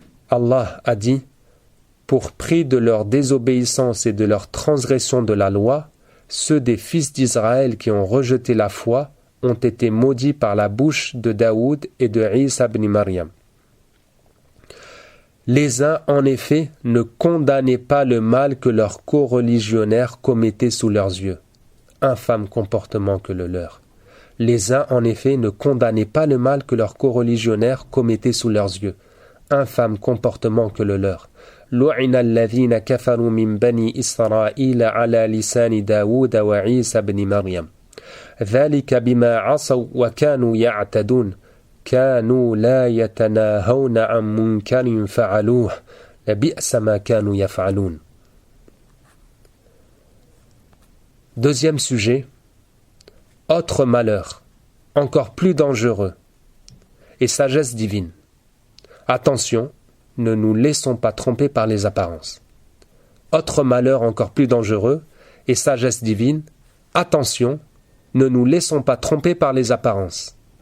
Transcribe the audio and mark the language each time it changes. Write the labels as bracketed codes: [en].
[fr] Allah a dit « Pour prix de leur désobéissance et de leur transgression de la loi, ceux des fils d'Israël qui ont rejeté la foi ont été maudits par la bouche de Daoud et de Isa ibn Maryam. » Les uns, en effet, ne condamnaient pas le mal que leurs coreligionnaires commettaient sous leurs yeux. Infâme comportement que le leur. Les uns, en effet, ne condamnaient pas le mal que leurs coreligionnaires commettaient sous leurs yeux. Infâme comportement que le leur. [ar] لعن الذين كفروا من بني إسرائيل على لسان داود وعيسى بن مريم ذلك بما عصوا وكانوا يعتدون كانوا لا يتناهون عن منكر فعلوه لبئس ما كانوا يفعلون. [fr] Deuxième sujet, autre malheur, encore plus dangereux, et sagesse divine. Attention, ne nous laissons pas tromper par les apparences. Autre malheur encore plus dangereux, et sagesse divine, attention, ne nous laissons pas tromper par les apparences.